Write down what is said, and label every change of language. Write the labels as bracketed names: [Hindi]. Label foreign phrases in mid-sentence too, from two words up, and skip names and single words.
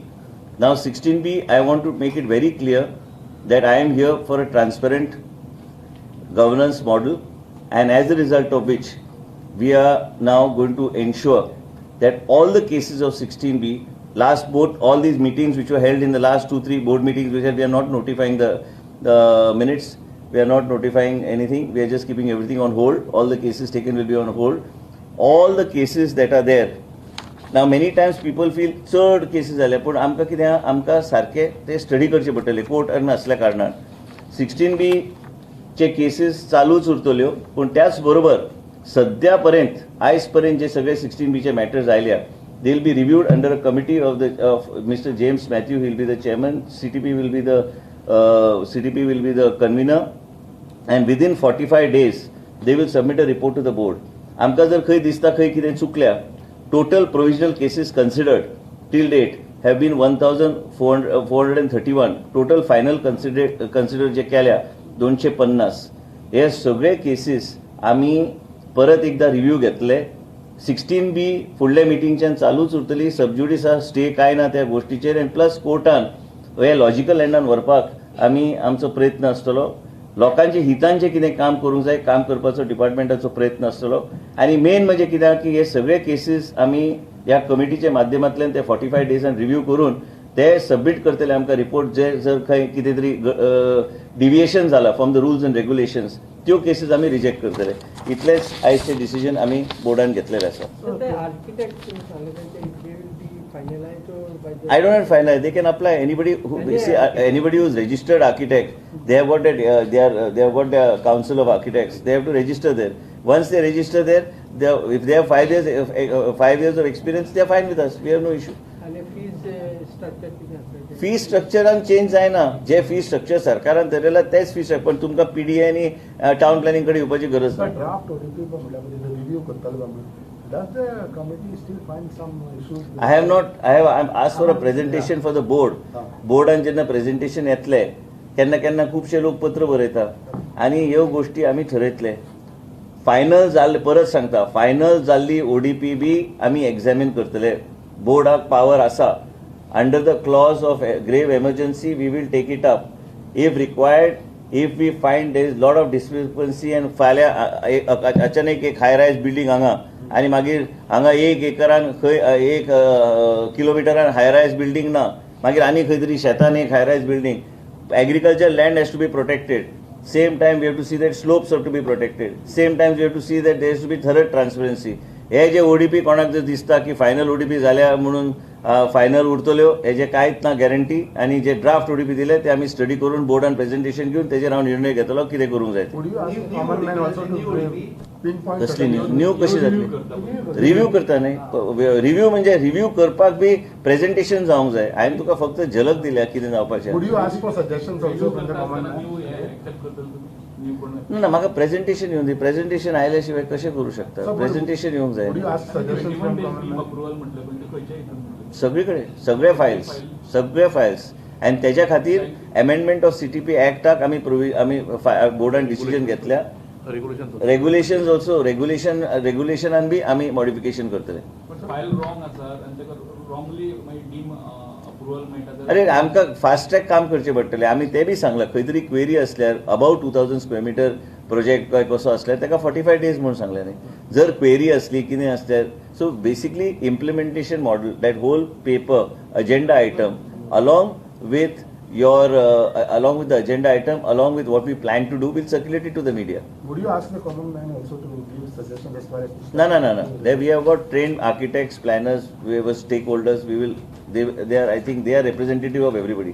[English] Now 16B, I want to make it very clear that I am here for a transparent governance model, and as a result of which we are now going to ensure that all the cases of 16B, last board, all these meetings which were held in the last 2-3 board meetings, which we are not notifying the minutes, we are not notifying anything, we are just keeping everything on hold. All the cases taken will be on hold. All the cases that are there. Now many times people feel [Konkani] चड cases जाले, पण आमकां कितें आमकां सारके ते स्टडी करचे पडटले कोर्ट आनी असल्या कारणान 16B चे केसेस चालूच उरतल्यो, पण त्याच बरोबर सध्या पर्यंत आयज पर्यंत जे सगळे 16B चे मॅटर्स आयल्या, [English] they will be reviewed under a committee of Mister James Mathew. he will be the chairman, CTP will be the convener, and within 45 days they will submit a report to the board. [Konkani] आमकां जर खंय दिसता खंय कितें चुकल्या, [English] total provisional cases considered till date have been 1431. total final considered [Konkani] जे केल्या [English] 250. [Marathi] हे सगळे केसेस आम्ही परत एकदा रिव्ह्यू घेतले. [Konkani] 16B फुडल्या मिटींगच्यान चालूच उरतली. सबज्युडिस स्टे काय ना त्या गोष्टीचेर, आनी प्लस कोर्टान हे लॉजिकल एंडान व्हरपाक आमी आमचो प्रयत्न आसतलो. लोकांच्या हितान जे कितें काम करूंक जाय काम करपाचो डिपार्टमेंटाचो प्रयत्न आसतलो. आनी मेन म्हणजे कित्याक की हे सगळे केसीस आमी ह्या कमिटीच्या माध्यमांतल्यान ते 45 डेजान रिव्ह्यू करून ते सबमिट करतले आमकां रिपोर्ट. जे जर खंय कितें तरी डिविएशन जाला [English] from the rules and regulations, [Konkani] त्यो केसीस आमी रिजेक्ट करतले. इतलेच आयजचे डिसिजन आमी बोर्डान घेतलेले आसा. [English] I don't have finalized. They can apply. Anybody who is registered architect, they have got that. They have got the council of architects. They have to register there. Once they register there, if they have 5 years of experience, they are fine with us. We have no issue. [Konkani] फी स्ट्रक्चरान चेंज जायना. जे फी स्ट्रक्चर सरकारान धरलेला तेच फी स्ट्रक्चर, पण तुमकां PDA आनी टाउन प्लॅनिंग कडेन येवपाची गरज ना. [English] Does the committee still find some issues? I have asked for a presentation for the board. [Konkani] बोर्डान जेन्ना प्रेझेंटेशन येतले केन्ना खुबशे लोक पत्र बरयता आनी ह्यो गोष्टी आमी थरयतले. फायनल जाल्ले, परत सांगता, फायनल जाल्ली ODP बी आमी एग्जामीन करतले. बोर्डाक पावर आसा. [English] Under the clause of grave emergency, we will take it up. If required, if we find there is lot of discrepancy and [Konkani] फाल्या अचानक एक [English] high rise building [Konkani] हांगा आनी मागीर हांगा 1 एकरान खंय 1 किलोमिटरान [English] high rise building [Konkani] ना, मागीर आनी खंय तरी शेतान एक [English] high rise building. Agricultural land has to be protected. Same time we have to see that slopes have to be protected. Same time we have to see that there has to be thorough transparency. [Konkani] हे जे ODP कोणाक जर दिसता की फायनल ODP जाल्या म्हणून फायनल उरतल्यो हेजे कांयच ना गॅरंटी आनी जे ड्राफ्ट ओडीपी दिले ते आमी स्टडी करून बोर्डान प्रेझेंटेशन घेवन तेजेर हांव निर्णय घेतलो कितें करूंक जाय ते. [English] Would you ask the common man also to pinpoint [Konkani] कसली [English] certain- [Konkani] न्यू कशी जातली रिव्यू करता न्ही रिव्यू म्हणजे रिव्यू करपाक बी प्रेझेंटेशन जावंक जाय. हांवें तुका फक्त झलक दिल्या कितें जावपाचें. [English] Would you ask for suggestions also from the common man? [Konkani] ना म्हाका प्रेझेंटेशन येवन दी. प्रेझेंटेशन आयल्या शिवाय कशें करू शकता. [English] So, [Konkani] प्रेझेंटेशन येवंक जाय. [English] Would you ask suggestions from common man? [Konkani] सगळे कडेन सगळे फायल्स आनी तेज्या खातीर [English] amendment of CTP [Konkani] एक्टाक आमी बोर्डान डिसिजन घेतल्या. [English] regulation also [Konkani] रेग्युलेशनान बी आमी मॉडिफिकेशन करतले. फायल रॉंग आसा आनी तेका रॉंगली मागीर [English] deem approval [Konkani] मेळटा. अरे आमकां [English] fast track [Konkani] काम करचें पडटलें. आमी ते बी सांगलां खंय तरी क्वेरी असल्यार [English] about 2000 square meter project [Konkani] काय कसो असल्यार तेका [English] 45 days [Konkani] म्हणून सांगलें न्ही. जर क्वेरी असली कितें असल्यार [English] so basically implementation model that whole paper agenda item along with the agenda item, along with what we plan to do, we'll circulate it to the media. Would you ask the common man also to give suggestions as far as? No. There we have got trained architects, planners, we have stakeholders. They are, I think, they are representative of everybody.